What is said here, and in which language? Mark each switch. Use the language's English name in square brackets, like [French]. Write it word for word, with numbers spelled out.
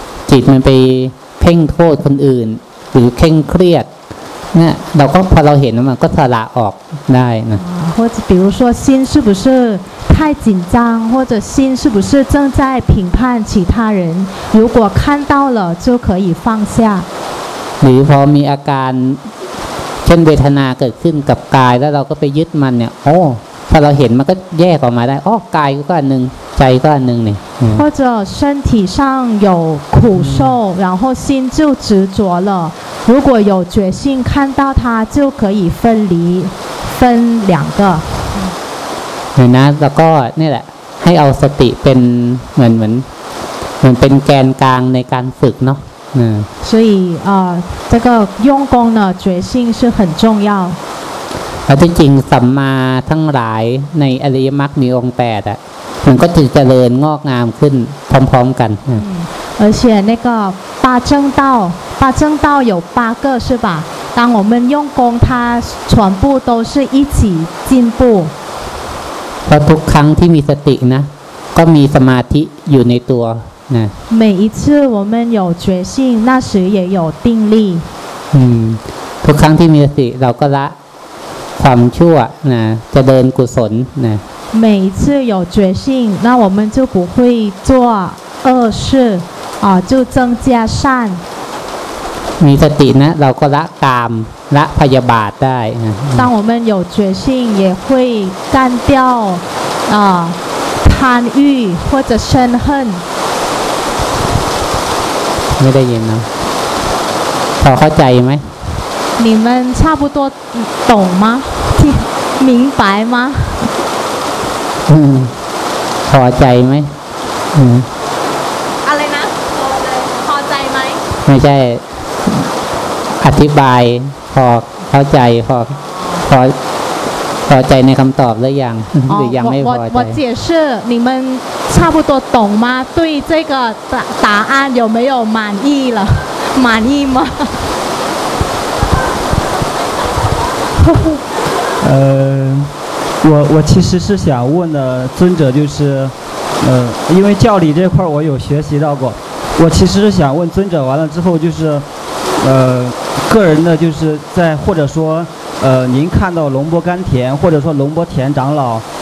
[Thai] จิตมันไปเพ่งโทษคนอื่นหรือเคร่งเครียดเนี่ยเราก็พอเราเห็นมันก็สละออกได้นะ [Chinese] 或者比如说心是不是太紧张，或者心是不是正在评判其他人，如果看到了就可以放下。 [Thai] หรือพอมีอาการเช่นเวทนาเกิดขึ้นกับกายแล้วเราก็ไปยึดมันเนี่ยโอ้พอเราเห็นมันก็แยกออกมาได้อ้อกายก็อันนึงใจก็อันนึงนี่ [Chinese] 或者身体上有苦受然后心就执着了，如果有决心看到它就可以分离分两个。 [Thai] เนี่ยนะแล้วก็นี่แหละให้เอาสติเป็นเหมือนเหมือนเหมือนเป็นแกนกลางในการฝึกเนาะ [Chinese] 嗯，所以啊、呃，这个用功呢，决心是很重要。 [Thai] แต่จริงสัมมาทั้งหลายในอริยมรรคมีองค์แปดอ่ะมันก็จะเจริญงอกงามขึ้นพร้อมๆกัน [Chinese] 嗯，而且那个八正道，八正道有八个是吧？当我们用功，它全部都是一起进步。 [Thai] เพราะทุกครั้งที่มีสตินะก็มีสมาธิอยู่ในตัว [Chinese] 每一次我们有决心，那时也有定力。 [Thai] 嗯，ทุกครั้งที่มีสติเราก็ละความชั่วนะจะเดินกุศลนะ [Chinese] 每一次有决心，那我们就不会做恶事啊，就增加善。 [Thai] มีสตินะเราก็ละกามละพยาบาทได้นะ [Chinese] 当我们有决心，也会干掉啊贪欲或者嗔恨。 [Thai] ไม่ได้ยินนะพอเข้าใจไหม [Chinese] 你们差不多懂吗？明白吗？ [Thai] อืมพอใจไหมอืม อะไรนะพอใจไหม ไม่ใช่อธิบายพอเข้าใจพอพอพอใจในคำตอบหรือยังหรือยังไม่พอใจ [Chinese] 我解释你们差不多懂吗？对这个答答案有没有满意了？满意吗？呃，我我其实是想问的尊者就是，呃，因为教理这块我有学习到过，我其实是想问尊者完了之后就是，呃，个人的就是在或者说呃，您看到龙波甘田或者说龙波田长老。